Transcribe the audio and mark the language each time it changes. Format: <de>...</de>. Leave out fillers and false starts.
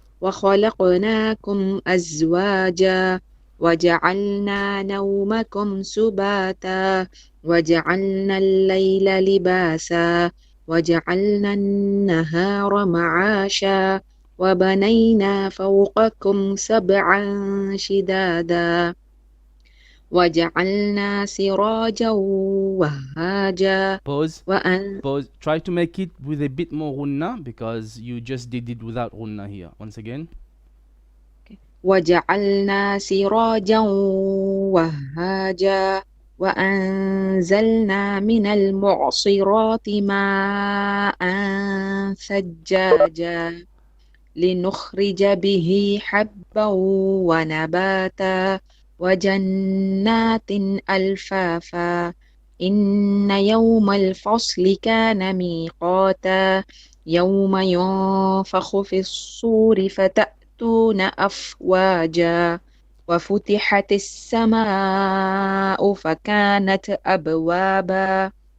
<ar>وخلقناكم أزواجا وجعلنا نومكم سباتا وجعلنا الليل لباسا وجعلنا النهار معاشا وبنينا فوقكم سبعا شدادا وجعلنا سراجا وهاجا.</ar> <en>Pause. Try to make it with a bit more ghunna, because you just did it without ghunna here. Once again.</en> <ar>وجعلنا سراجا وهاجا وأنزلنا من المعصرات ماء ثجاجا لنخرج به حبا ونباتا وجنات ألفافا إن يوم الفصل كان ميقاتا يوم ينفخ في الصور فتأتون أفواجا وفتحت السماء فكانت أبوابا</ar>